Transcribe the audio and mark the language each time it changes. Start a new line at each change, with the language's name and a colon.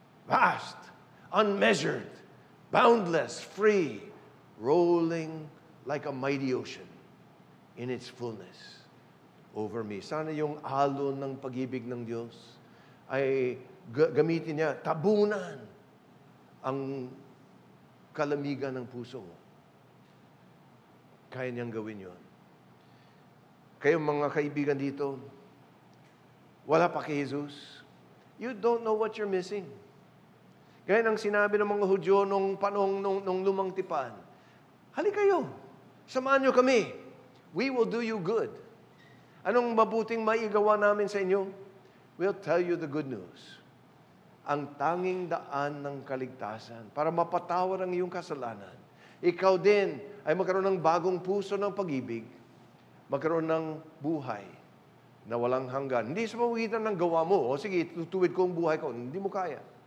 English: Vast, unmeasured, boundless, free, rolling like a mighty ocean in its fullness over me.
Filipino: Sana yung alon ng pag-ibig ng Diyos ay gamitin niya, tabunan ang kalamigan ng puso mo. Kaya niyang gawin yun. Kayong mga kaibigan dito, wala pa kay Jesus,
English: you don't know what you're missing.
Filipino: Gaya ng sinabi ng mga Hudyo nung panong nung lumang tipan, hali kayo, samahan niyo kami.
English: We will do you good.
Filipino: Anong mabuting maigawa namin sa inyo?
English: We'll tell you the good news.
Filipino: Ang tanging daan ng kaligtasan para mapatawad ang iyong kasalanan. Ikaw din ay magkaroon ng bagong puso ng pag-ibig, magkaroon ng buhay na walang hanggan. Hindi sa pamagitan ng gawa mo. O sige, tutuwid ko ang buhay ko. Hindi mo kaya.